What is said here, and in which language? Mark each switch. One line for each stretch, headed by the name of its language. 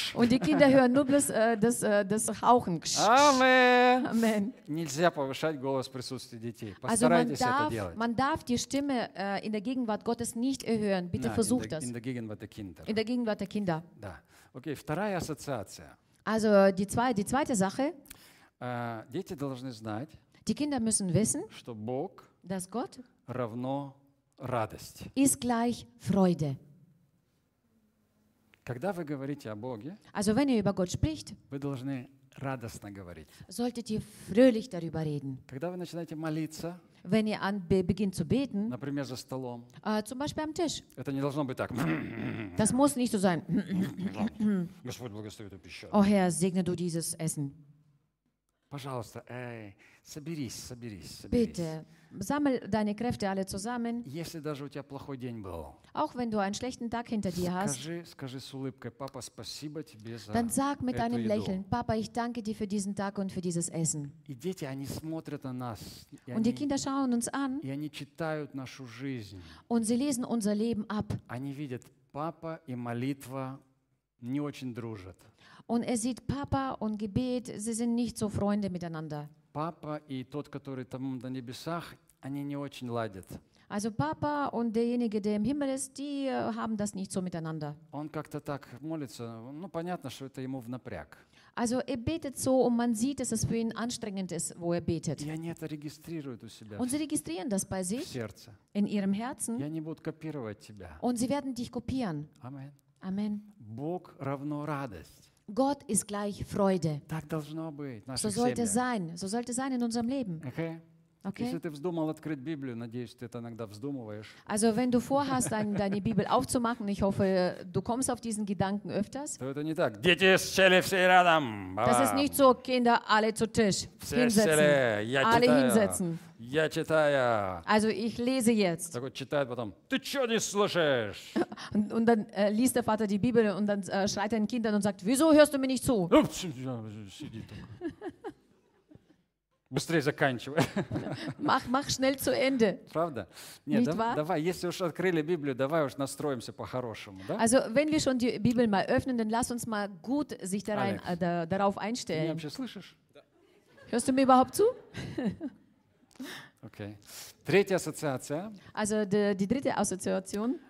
German: Und die Kinder hören nur bloß das Hauchen. Amen.
Russian: Нельзя повышать голос в присутствии детей. Постарайтесь это делать.
German: Man darf die Stimme in der Gegenwart Gottes nicht erhöhen. Bitte versucht das. In der Gegenwart der Kinder. In der Gegenwart der Kinder.
Russian: Да. Okay, вторая ассоциация.
German: Also die zweite Sache.
Russian: Дети должны знать.
German: Die Kinder müssen wissen,
Russian: что Бог,
German: dass Gott,
Russian: равно радость.
German: Ist gleich Freude.
Russian: Когда вы говорите о Боге,
German: also, wenn ihr über Gott spricht,
Russian: вы должны радостно говорить.
German: Solltet ihr fröhlich darüber reden.
Russian: Когда вы начинаете молиться,
German: wenn ihr beginnt zu beten,
Russian: например, за столом,
German: zum Beispiel am Tisch,
Russian: это не должно быть так.
German: Das muss nicht so sein.
Russian: Господь благословит эту пищу.
German: О, Herr, segne du dieses Essen.
Russian: Пожалуйста, соберись.
German: Bitte. Sammel deine Kräfte alle zusammen.
Russian: Если даже у тебя плохой день был.
German: Auch wenn du einen schlechten Tag hinter dir hast.
Russian: Скажи с улыбкой: Папа, спасибо тебе за.
German: Dann sag mit einem Lächeln: Papa, ich danke dir für diesen Tag und für dieses Essen.
Russian: И дети, они смотрят на нас.
German: Und die Kinder schauen uns an.
Russian: И они читают нашу жизнь.
German: Und sie lesen unser Leben ab.
Russian: Они видят: Папа и молитва не очень дружат.
German: Und er sieht Papa und Gebet, sie sind nicht so Freunde miteinander.
Russian: Папа и тот, который там на небесах, они не очень ладят.
German: Also Papa und derjenige, der im Himmel ist, die haben das nicht so miteinander.
Russian: Он как-то так молится, ну понятно, что это ему в напряг.
German: Also er betet so und man sieht, dass es für ihn anstrengend ist, wo er betet.
Russian: И они это регистрируют у себя.
German: Und sie registrieren das bei sich.
Russian: В сердце.
German: In ihrem Herzen.
Russian: И они будут копировать тебя.
German: Und sie werden dich kopieren.
Russian: Amen.
German: Amen.
Russian: Бог равно радость.
German: Gott ist gleich Freude.
Russian: Так должно быть.
German: So sollte es sein. So sollte es sein in unserem Leben.
English: Okay. Okay.
Russian: Если ты вздумал открыть Библию, надеюсь, ты это иногда вздумываешь.
German: Also, wenn du vorhast, deine Bibel aufzumachen, ich hoffe, du kommst auf diesen Gedanken öfters.
Russian: То это не так. Дети, сели все рядом.
German: Das ist nicht so, Kinder, alle zu Tisch. Alle hinsetzen.
Russian: Я читаю.
German: Also, ich lese jetzt.
Russian: Так вот, читает потом. Ты что не слушаешь?
German: Und dann liest der Vater die Bibel und dann schreit er den Kindern und sagt, wieso hörst du mir nicht zu?
Russian: Сиди так. Быстрее заканчивай.
German: Mach schnell zu Ende.
Russian: Правда?
German: Нет, nicht wahr?
Russian: Давай, если уж открыли Библию, давай уж настроимся по-хорошему, да?
German: Also, wenn wir schon die Bibel mal öffnen, dann lass uns mal gut sich darein, darauf einstellen.
Russian: Ты вообще слышишь?
German: Hörst du mir überhaupt zu?
Russian: Okay. Третья ассоциация.
German: Also, die dritte Assoziation.